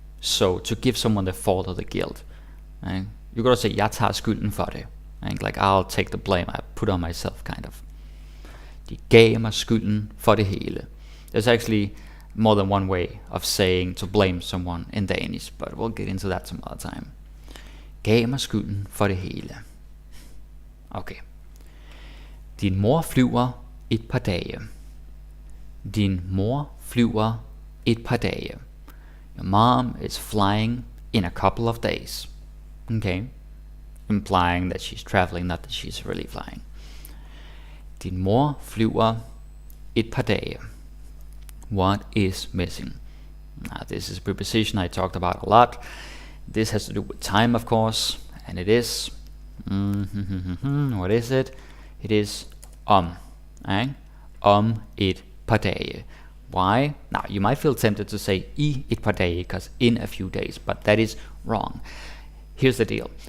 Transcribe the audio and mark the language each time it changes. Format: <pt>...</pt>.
<en>So to give someone the fault or the guilt. Right? You gotta say, jeg tager skylden for det. Right? Like, I'll take the blame, I put on myself, kind of. De gav mig skylden for det hele. There's actually more than one way of saying to blame someone in Danish, but we'll get into that some other time.</en> <da>Gav mig skylden for det hele. Okay. Din mor flyver et par dage. Din mor flyver et par dage.</da> <en>Your mom is flying in a couple of days. Okay. Implying that she's traveling, not that she's really flying.</en> <da>Din mor flyver et par dage.</da> <en>What is missing? Now, this is a preposition I talked about a lot. This has to do with time, of course, and it is what is it? It is right? Et par dage. Why? Now, you might feel tempted to say I et par dage, because in a few days, but that is wrong. here's the deal.</en>